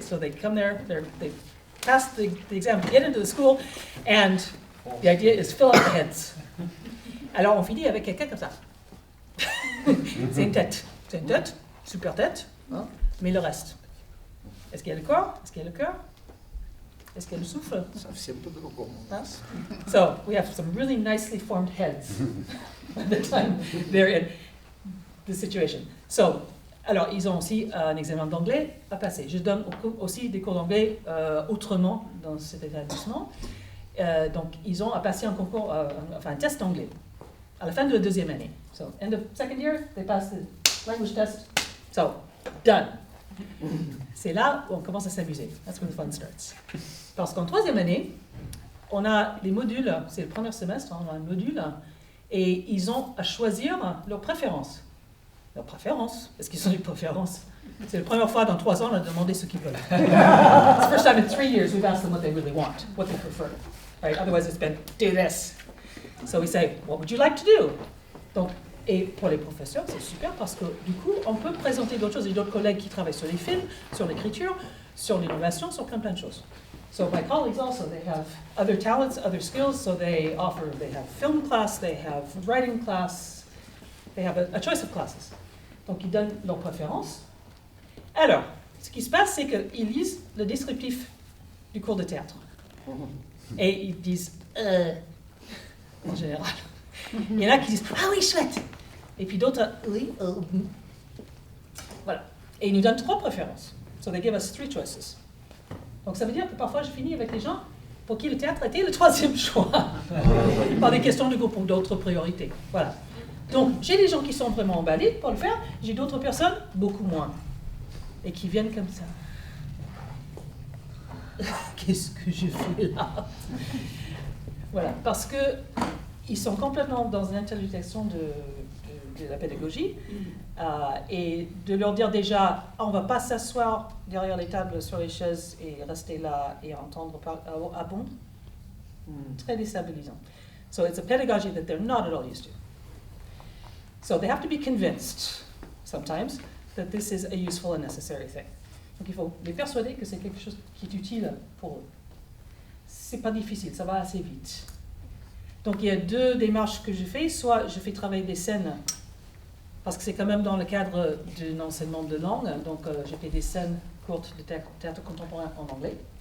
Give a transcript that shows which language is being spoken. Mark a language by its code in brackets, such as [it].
[en] So they come there, they pass the exam, get into the school, and the idea is fill up the heads. [fr] Alors, on finit avec quelqu'un comme ça. C'est une tête. C'est une tête, super tête, hein? Mais le reste. Est-ce qu'il y a le corps? Est-ce qu'il y a le cœur? Est-ce qu'il y a le souffle? Hein? [en] So, we have some really nicely formed heads by the time they're in the situation. [fr] So, alors, ils ont aussi un examen d'anglais à passer. Je donne aussi des cours d'anglais autrement dans cet établissement. Donc, ils ont à passer un concours, un test d'anglais à la fin de la 2e année. [en] So, end of second year, they pass the language test. So, done. [fr] C'est là où on commence à s'amuser. [en] That's when the fun starts. [fr] Parce qu'en 3e année, on a les modules, c'est le premier semestre, on a un module, et ils ont à choisir leurs préférences. Leurs préférences, parce qu'ils ont des préférences. C'est la première fois dans 3 ans, on a demandé ce qu'ils veulent. [en] It's the first time in 3 years we've asked them what they really want, what they prefer. Right? Otherwise it's been, do this. So we say, what would you like to do? [fr] Donc, et pour les professeurs, c'est super parce que du coup, on peut présenter d'autres choses. Il y a d'autres collègues qui travaillent sur les films, sur l'écriture, sur l'innovation, sur plein de choses. [en] So my colleagues also, they have other talents, other skills, so they have film class, they have writing class, they have a choice of classes. [fr] Donc ils donnent leurs préférences. Alors, ce qui se passe, c'est qu'ils lisent le descriptif du cours de théâtre. Et ils disent en général. Il y en a qui disent ah oui, chouette. Et puis d'autres oui. Voilà. Et ils nous donnent 3 préférences. [en] So they give us 3 choices. [fr] Donc ça veut dire que parfois je finis avec les gens pour qui le théâtre était le 3e choix. Par des questions de groupe ou d'autres priorités. Voilà. Donc j'ai des gens qui sont vraiment emballés pour le faire, j'ai d'autres personnes beaucoup moins. Et qui viennent comme ça. Qu'est-ce que je fais là? Voilà, parce que ils sont complètement dans une interdiction de la pédagogie et de leur dire déjà, on ne va pas s'asseoir derrière les tables sur les chaises et rester là et entendre ah bon, très déstabilisant. [en] So it's a pedagogy that they're not at all used to. So they have to be convinced sometimes that this is a useful and necessary thing. [fr] Donc il faut les persuader que c'est quelque chose qui est utile pour eux. C'est pas difficile, ça va assez vite. Donc il y a 2 démarches que je fais. Soit je fais travailler des scènes, parce que c'est quand même dans le cadre d'un enseignement de langue, donc je fais des scènes courtes de théâtre contemporain en anglais.